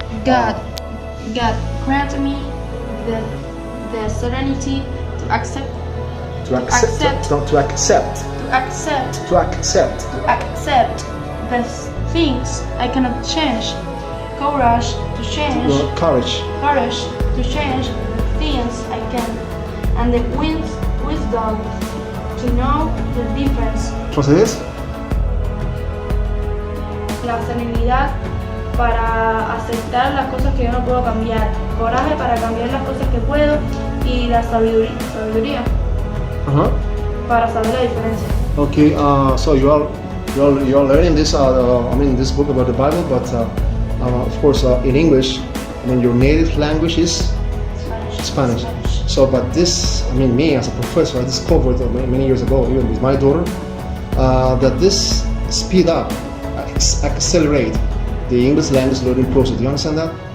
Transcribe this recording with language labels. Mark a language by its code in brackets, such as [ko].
[en] God grant me the serenity to accept the things I cannot change, courage to change the things I can, and the wisdom to know the difference. Translate. [es] La serenidad para aceptar las cosas que yo no puedo cambiar, coraje para cambiar las cosas que puedo y la sabiduría para saber la diferencia. [en] Okay, so you're learning this this book about the Bible, but of course in English, your native language is Spanish. So, but this, me as a professor, I discovered many years ago, even with my daughter, that this speed up, accelerate the English language learning process. Do you understand that?